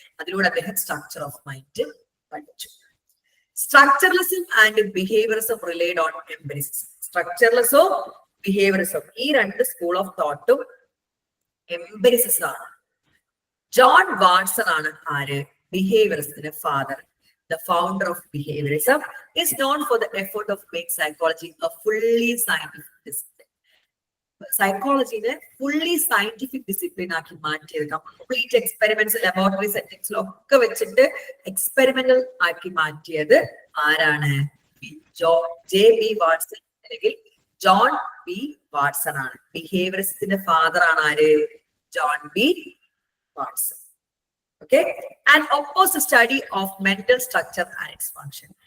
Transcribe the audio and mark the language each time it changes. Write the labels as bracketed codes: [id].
[ml] അതിലൂടെ അദ്ദേഹം structure of mind പഠിച്ചു. [en] Structuralism and behaviourism relied on empiricism. [ml] സ്ട്രക്ചറലിസവും behaviourism ഈ രണ്ട് സ്കൂൾ ഓഫ് തോട്ടും എംപെരിസിസം ആണ്. ജോൺ വാട്സൺ ആണ് ആര്? ബിഹേവിയറിസത്തിന്റെ father. [en] The founder of behaviorism is known for the effort of making psychology a fully scientific discipline. [ml] സൈക്കോളജിനെ fully scientific discipline ആക്കി മാറ്റിയത്, complete experiments laboratory സെറ്റിംഗ്സിലൊക്കെ വെച്ചിട്ട് experimental ആക്കി മാറ്റിയത് ആരാണ്? JB വാട്സൺ അല്ലെങ്കിൽ ജോൺ ബി വാട്സൺ ആണ്. ബിഹേവിയറിസത്തിന്റെ ഫാദർ ആണ് ആര്? John B Watson. [en] Okay, and oppose the study of mental structure and its function.